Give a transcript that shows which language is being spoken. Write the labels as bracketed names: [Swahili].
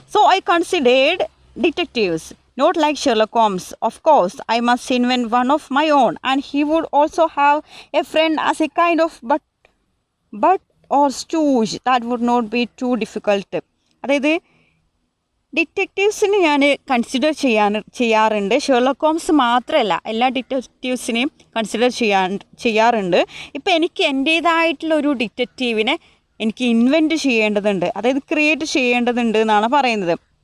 [English] So I considered detectives not like Sherlock Holmes. Of course, I must invent one of my own, and he would also have a friend as a kind of but or stooge. That would not be too difficult. [Malayalam] അതായത് ഡിറ്റക്റ്റീവ്സിന് ഞാൻ consider ചെയ്യാറുണ്ട്. Sherlock Holmes മാത്രമല്ല, എല്ലാ ഡിറ്റക്റ്റീവ്സിനെയും consider ചെയ്യാറുണ്ട്. ഇപ്പം എനിക്ക് എൻ്റേതായിട്ടുള്ള ഒരു ഡിറ്റക്റ്റീവിനെ എനിക്ക് ഇൻവെൻറ്റ് ചെയ്യേണ്ടതുണ്ട്, അതായത് ക്രിയേറ്റ് ചെയ്യേണ്ടതുണ്ട് എന്നാണ് പറയുന്നത്.